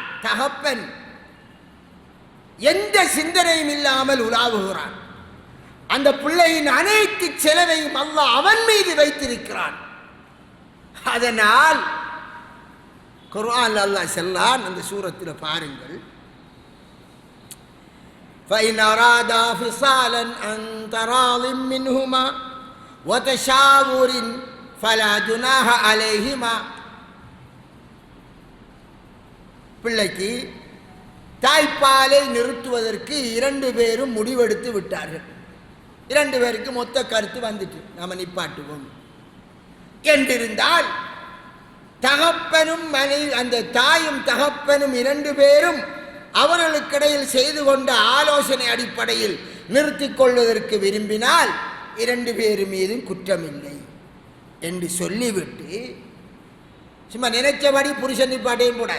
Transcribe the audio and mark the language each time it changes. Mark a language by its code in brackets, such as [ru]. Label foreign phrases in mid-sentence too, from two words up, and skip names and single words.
[ta] தகப்பன் எந்த சிந்தனையும் இல்லாமல் உலாவுகிறான். அந்த பிள்ளையின் அனைத்து செலவையும் அல்லாஹ் அவன் மீது வைத்திருக்கிறான். அதனால் குர்ஆன் அல்லாஹ் சொல்லான், அந்த சூரத்தில் பாருங்கள், [ar] فَإِنْ أَرَادَا فِصَالًا عَنْ تَرَاضٍ مِّنْهُمَا وتشاور فلا جناح عليهما. [ta] பிள்ளைக்கு தாய்ப்பாலை நிறுத்துவதற்கு 2 பேரும் முடிவெடுத்து விட்டார்கள். 2 பேருக்கு மொத்த கருத்து வந்துட்டு நாம நிப்பாட்டுவோம் என்றிருந்தால், தகப்பனும் மனைவி, அந்த தாயும் தகப்பனும் 2 பேரும் அவர்களுக்கிடையில் செய்து கொண்ட ஆலோசனை அடிப்படையில் நிறுத்திக் கொள்வதற்கு விரும்பினால் 2 பேர் மீதும் குற்றமில்லை என்று சொல்லிவிட்டு, சும்மா நினைச்சபடி புருஷன் நிப்பாட்டையும் கூடாது.